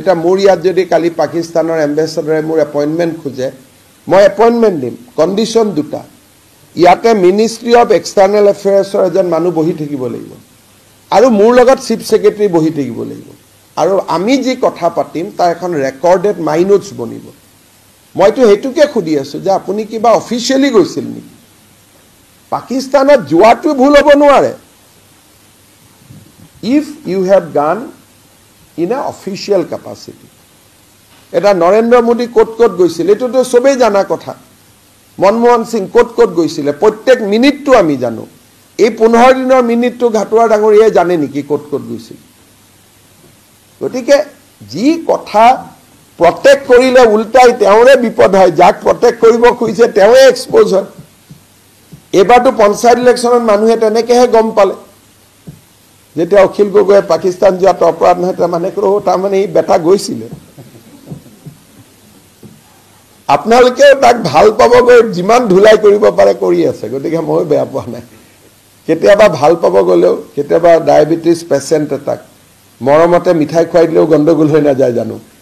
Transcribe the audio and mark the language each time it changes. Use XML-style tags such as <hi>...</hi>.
<as>এতিয়া মোৰ ইয়াত যদি কালি পাকিস্তানৰ এম্বেচাডৰে মোৰ এপইণ্টমেণ্ট খোজে, মই এপইণ্টমেণ্ট দিম, কণ্ডিশ্যন দুটা। ইয়াতে মিনিষ্ট্ৰী অফ এক্সটাৰ্নেল এফেয়াৰ্ছৰ এজন মানুহ বহি থাকিব লাগিব, আৰু মোৰ লগত চিফ ছেক্ৰেটাৰী বহি থাকিব লাগিব, আৰু আমি যি কথা পাতিম তাৰ এখন ৰেকৰ্ডেড মাইনোটছ বনিব। মইতো সেইটোকে সুধি আছোঁ যে আপুনি কিবা অফিচিয়েলি গৈছিল নেকি? পাকিস্তানত যোৱাটো ভুল হ'ব নোৱাৰে।</as> <en>If you have gun in a official capacity.</en> <as>এটা নৰেন্দ্ৰ মোদী ক'ত ক'ত গৈছিল এইটোতো চবেই জানা কথা। মনমোহন সিং ক'ত ক'ত গৈছিলে প্ৰত্যেক মিনিটটো আমি জানো। এই 15 দিনৰ মিনিটটো ঘাটুৱাৰ ডাঙৰীয়াই জানে নেকি ক'ত ক'ত গৈছিল? গতিকে যি কথা প্ৰটেক্ট কৰিলে উল্টাই তেওঁৰে বিপদ হয়, যাক প্ৰটেক্ট কৰিব খুজিছে তেওঁৱে এক্সপ'জ হয়। এইবাৰতো পঞ্চায়ত ইলেকশ্যনত মানুহে তেনেকৈহে গম পালে, যেতিয়া অখিল গগৈয়ে পাকিস্তান যোৱাটো অপৰাধ নহয়, তাৰমানে এই বেটা গৈছিলে। আপোনালোকেও তাক ভাল পাবগৈ, যিমান ধুলাই কৰিব পাৰে কৰি আছে, গতিকে মই বেয়া পোৱা নাই। কেতিয়াবা ভাল পাব গ'লেও, কেতিয়াবা ডায়েবেটিছ পেচেণ্ট এটাক মৰমতে মিঠাই খুৱাই দিলেও গণ্ডগোল হৈ নাযায় জানো?</as>